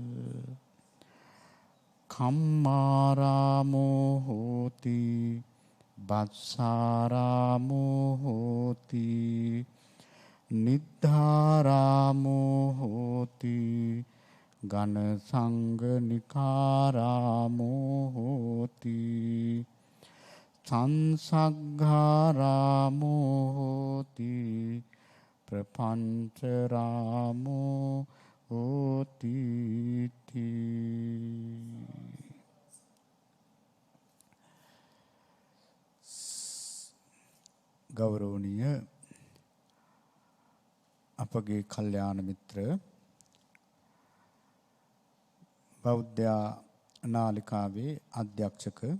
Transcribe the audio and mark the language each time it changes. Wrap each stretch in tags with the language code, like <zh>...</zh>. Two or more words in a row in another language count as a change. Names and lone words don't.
<pi>කම්මාරාමෝ හෝති බස්සාරාමෝ හෝති නිද්ධාරාමෝ හෝති ඝන සංඝනිකාරාමෝ හෝති සංසග්ගාරාමෝ හෝති ප්‍රපංචරාමෝ හෝති</pi> <si>ගෞරවනීය අපගේ කල්යාණ මිත්‍ර බෞද්ධ නාලිකාවේ අධ්‍යක්ෂක</si>